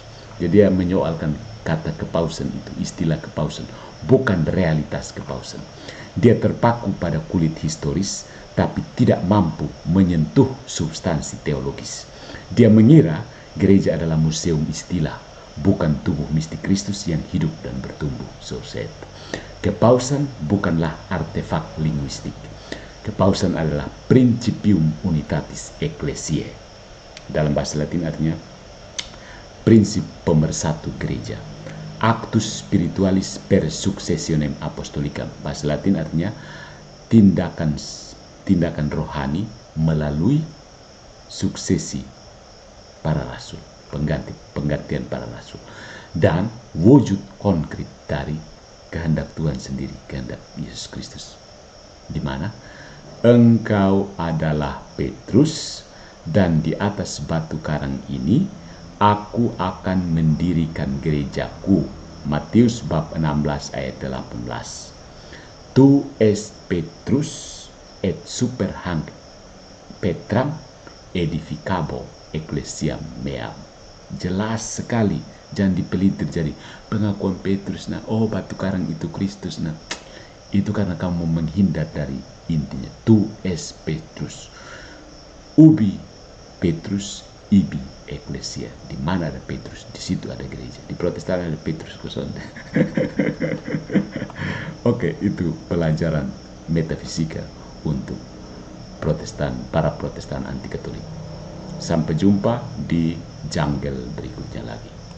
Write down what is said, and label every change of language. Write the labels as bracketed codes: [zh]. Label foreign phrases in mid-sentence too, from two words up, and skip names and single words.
[id] Jadi dia menyoalkan kata kepausan itu, istilah kepausan, bukan realitas kepausan. Dia terpaku pada kulit historis, tapi tidak mampu menyentuh substansi teologis. Dia mengira gereja adalah museum istilah, bukan tubuh mistik Kristus yang hidup dan bertumbuh. [en] So said. [id] Kepausan bukanlah artefak linguistik. Kepausan adalah [la] principium unitatis ecclesiae. [id] Dalam bahasa Latin artinya prinsip pemersatu gereja. [la] Actus spiritualis per successionem apostolicam. [id] Bahasa Latin artinya tindakan rohani melalui suksesi para rasul, penggantian para rasul, dan wujud konkret dari kehendak Tuhan sendiri, kehendak Yesus Kristus. Di mana engkau adalah Petrus, dan di atas batu karang ini aku akan mendirikan gerejaku. Matius bab 16 ayat 18. [la] Tu es Petrus et super hanc Petram edificabo ecclesiam meam. [id] Jelas sekali, jangan dipelintir jadi pengakuan Petrus. Nah, oh batu karang itu Kristus. Nah, itu karena kamu menghindar dari intinya. [la] Tu es Petrus, ubi Petrus, ibi Ecclesia. [id] Di mana ada Petrus, di situ ada gereja. Di Protestan ada Petrus kosong. Oke, itu pelajaran metafisika untuk para Protestan anti Katolik. Sampai jumpa di jungle berikutnya lagi.